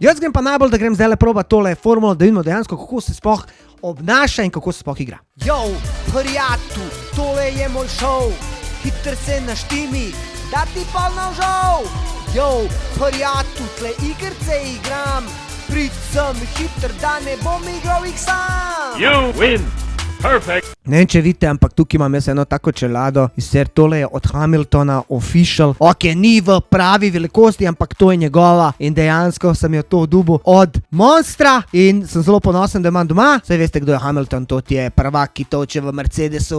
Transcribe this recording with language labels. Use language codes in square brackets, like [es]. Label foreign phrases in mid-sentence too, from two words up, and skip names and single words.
[sl] Jaz grem pa najbolj, da grem zdaj le probat tole formulo, da vidimo dejansko, kako se sploh obnaša in kako se sploh igra. Yo, prijatelj, tole je moj šov, hitr se naštimi, da ti pol navžal. Yo, prijatelj, tle igrice igram, prid sem hitr, da ne bom igral jih sam. [en] You win. Perfect. [sl] Ne vem, če vidite, ampak tukaj imam jaz eno tako čelado, in sicer tole je od Hamiltona official. Ok, ni v pravi velikosti, ampak to je njegova in dejansko sem jo to dobil od Monstra in sem zelo ponosen, da imam doma. Saj veste, kdo je Hamilton, to je prvak, ki toče v Mercedesu.